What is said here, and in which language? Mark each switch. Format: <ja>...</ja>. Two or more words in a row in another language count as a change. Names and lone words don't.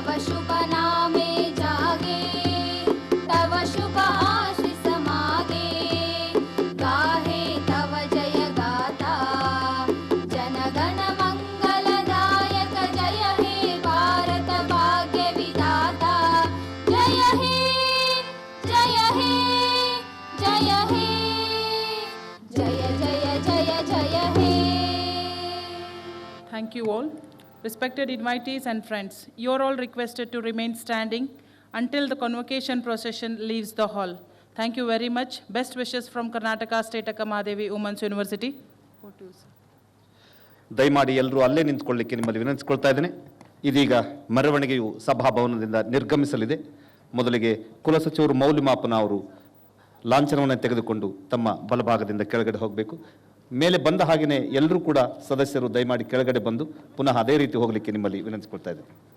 <bn>শুভ নামে জাগে তব শুভ আশীষ মাগে গাহে তব জয় গাথা জনগণ মঙ্গলদায়ক জয় হে ভারত ভাগ্য বিধাতা জয় হে জয় হে জয় হে জয় জয় জয় জয় হে.</bn> <en>Thank you all. Respected invitees and friends, you are all requested to remain standing until the convocation procession leaves the hall. Thank you very much. Best wishes from Karnataka State Akka Mahadevi Women's University.</en> <kn>ದಯಮಾಡಿ ಎಲ್ಲರೂ ಅಲ್ಲೇ ನಿಂತ್ಕೊಳ್ಳಿಕ್ಕೆ ನಿಮ್ಮಲ್ಲಿ ವಿನಂತಿಸ್ಕೊಳ್ತಾ ಇದ್ದೇನೆ. ಇದೀಗ ಮೆರವಣಿಗೆಯು ಸಭಾಭವನದಿಂದ ನಿರ್ಗಮಿಸಲಿದೆ. ಮೊದಲಿಗೆ ಕುಲಸಚಿವರು ಮೌಲ್ಯಮಾಪನ ಅವರು ಲಾಂಛನವನ್ನು ತೆಗೆದುಕೊಂಡು ತಮ್ಮ ಬಲಭಾಗದಿಂದ ಕೆಳಗಡೆ ಹೋಗಬೇಕು. ಮೇಲೆ ಬಂದ ಹಾಗೆಯೇ ಎಲ್ಲರೂ ಕೂಡ ಸದಸ್ಯರು ದಯಮಾಡಿ ಕೆಳಗಡೆ ಬಂದು ಪುನಃ ಅದೇ ರೀತಿ ಹೋಗಲಿಕ್ಕೆ ನಿಮ್ಮಲ್ಲಿ ವಿನಂತಿಸ್ಕೊಳ್ತಾ ಇದ್ದೇನೆ.</kn>